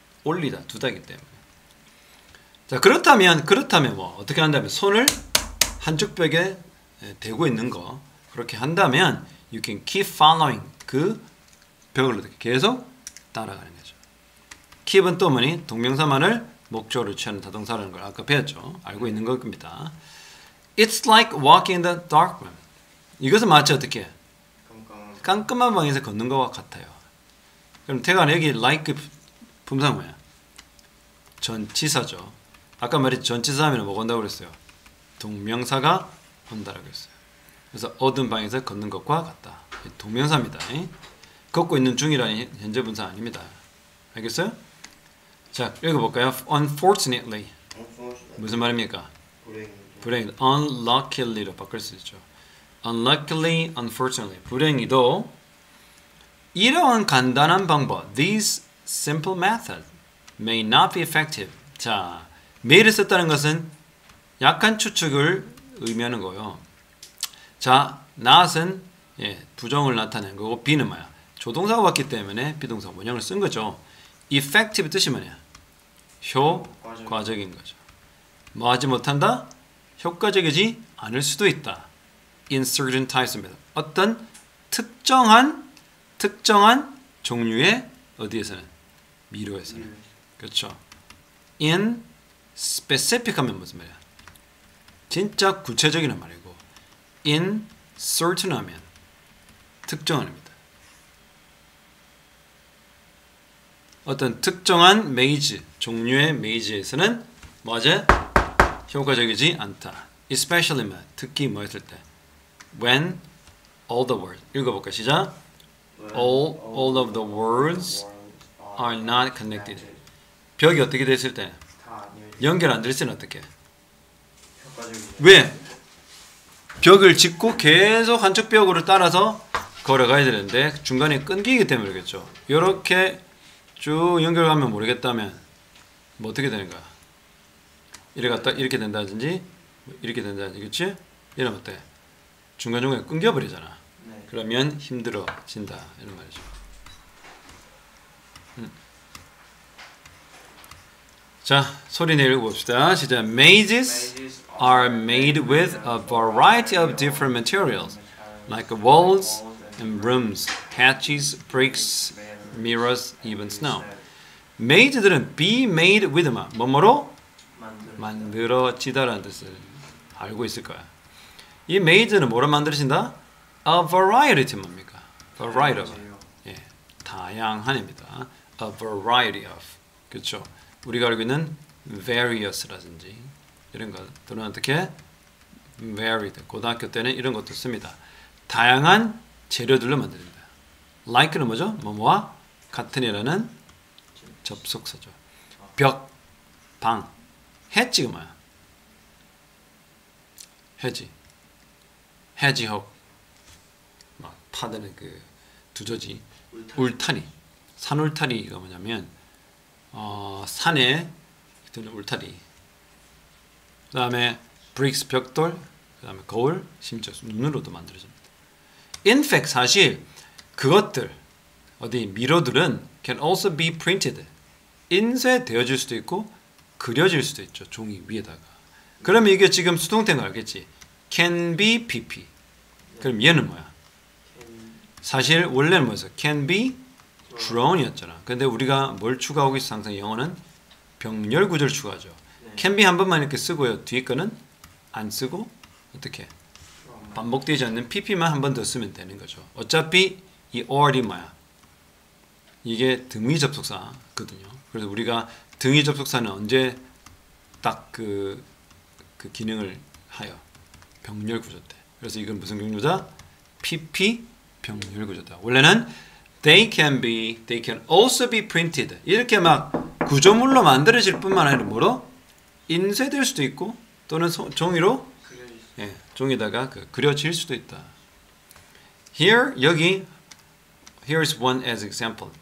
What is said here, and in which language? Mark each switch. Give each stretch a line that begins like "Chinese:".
Korean: 올리다, 두다기 때문에. 자, 그렇다면 뭐 어떻게 한다면 손을 한쪽 벽에 대고 있는 거 그렇게 한다면
English: you can keep following
Korean: 그 벽을 계속 따라가는 거죠. keep은 또 뭐니? 동명사만을 목적으로 취하는 타동사라는 걸 아까 배웠죠. 알고 있는 겁니다.
English: It's like walking in the dark room.
Korean: 이것은 마치 어떻게? 깜깜한 방에서 걷는 것과 같아요. 그럼 태가 여기 like 품사 뭐야? 전치사죠. 아까 말했지 전치사하면 뭐가 온다고 그랬어요? 동명사가 온다라고 했어요. 그래서 어두운 방에서 걷는 것과 같다. 동명사입니다. 걷고 있는 중이라는 현재 분사 아닙니다. 알겠어요? 자, 읽어볼까요? Unfortunately. 무슨 말입니까? 불행. Unluckily.로 바꿀 수 있죠.
English: Unluckily, unfortunately.
Korean: 불행히도 이러한 간단한 방법,
English: these simple methods may not be effective.
Korean: 자, may를 썼다는 것은 약한 추측을 의미하는 거예요. 자, not은 부정을 나타낸 거고 be는 뭐야? 조동사가 왔기 때문에 비동사 원형을 쓴 거죠. effective 뜻이 뭐냐? 효과적인 거죠. 뭐 하지 못한다? 효과적이지 않을 수도 있다.
English: In certain types입니다.
Korean: 어떤 특정한 종류의 어디에서는? 미로에서는. 그렇죠.
English: In specific
Korean: 하면 무슨 말이야? 진짜 구체적인 말이고
English: in certain
Korean: 하면 특정한입니다. 어떤 특정한 메이즈, 종류의 메이즈에서는 뭐하지? 효과적이지 않다. Especially 특히 뭐 했을 때?
English: When all the words.
Korean: 읽어볼까? 시작.
English: All of the words are not connected.
Korean: 벽이 어떻게 됐을 때? 연결 안 됐을 때는 어떻게? 왜? 벽을 짓고 계속 한쪽 벽으로 따라서 걸어가야 되는데 중간에 끊기기 때문에 그렇겠죠. 이렇게 쭉 연결하면 모르겠다면 뭐 어떻게 되는 거야? 이렇게 된다든지 이렇게 된다든지 그렇지? 이러면 어때? 중간중간에 끊겨버리잖아. 네. 그러면 힘들어진다 이런 말이죠. 자, 소리 내어 읽어봅시다. 시작.
English: Mazes are made with a variety of different materials, like walls and rooms, hatches, bricks, mirrors, even snow. Maze들은 be made with
Korean: 뭐뭐로 만들어지다라는 뜻을 알고 있을 거야. 이 made는 뭐로 만들어진다? A variety 뭡니까? variety of. 예, 다양한입니다. A variety of. 그렇죠? 우리가 알고 있는 various라든지 이런 것들은 어떻게?
English: varied.
Korean: 고등학교 때는 이런 것도 씁니다. 다양한 재료들로 만듭니다. like는 뭐죠? 뭐뭐와 같은이라는 접속사죠. 벽, 방, 해지가 뭐야? 해지, 해지혹, 막 파드는 그 두저지, 울타리. 산울타리가 뭐냐면 산에 드는 울타리. 그 다음에 bricks 벽돌, 그 다음에 거울, 심지어 눈으로도 만들어집니다.
English: In fact
Korean: 사실 그것들 어디 미로들은
English: can also be printed.
Korean: 인쇄되어질 수도 있고 그려질 수도 있죠. 종이 위에다가. 그러면 이게 지금 수동태인 거 알겠지? Can be pp. 그럼 얘는 뭐야? 사실 원래는 뭐였어?
English: Can be drawn이었잖아.
Korean: 근데 우리가 뭘 추가하고 있어? 항상 영어는 병렬 구조를 추가하죠. Can be 한 번만 이렇게 쓰고요. 뒤에 거는 안 쓰고 어떻게? 반복되지 않는 pp만 한 번 더 쓰면 되는 거죠. 어차피 이 or이 뭐야? 이게 등위 접속사거든요. 그래서 우리가 등위 접속사는 언제 딱 그 기능을 하여? 병렬 구조 때. 그래서 이건 무슨 경조다? pp 병렬 구조다. 원래는
English: they can also be printed.
Korean: 이렇게 막 구조물로 만들어질 뿐만 아니라 뭐로? 인쇄될 수도 있고 또는 종이로 예, 종이다가 그려질 수도 있다.
English: Here 여기 here's one as example.